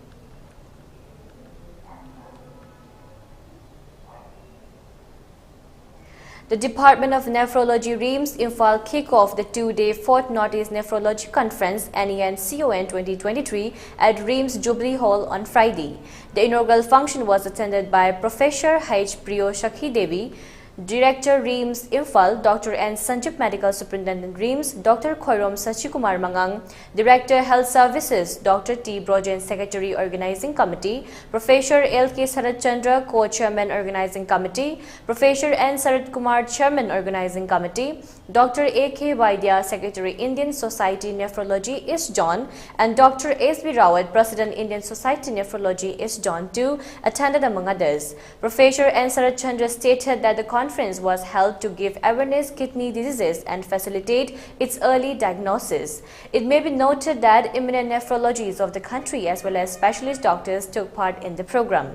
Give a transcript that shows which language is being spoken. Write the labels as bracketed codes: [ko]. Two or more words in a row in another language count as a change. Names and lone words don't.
[en] The Department of Nephrology Reims Imphal kick off the two-day 4th Northeast Nephrology Conference NENCON 2023 at Reims Jubilee Hall on Friday. The inaugural function was attended by Professor H. Priyo Shakhi Devi, Director Reims Imphal, Dr. N. Sanjip Medical Superintendent Reims, Dr. Khoirom Sachikumar Mangang, Director Health Services, Dr. T. Brojen, Secretary Organizing Committee, Professor L. K. Sarat Chandra, Co-Chairman Organizing Committee, Professor N. Sarat Kumar, Chairman Organizing Committee, Dr. A. K. Vaidya, Secretary Indian Society Nephrology, East John, and Dr. S. B. Rawat, President Indian Society Nephrology, East John too, attended among others. Professor N. Sarat Chandra stated that the conference was held to give awareness kidney diseases and facilitate its early diagnosis. It may be noted that eminent nephrologists of the country as well as specialist doctors took part in the program.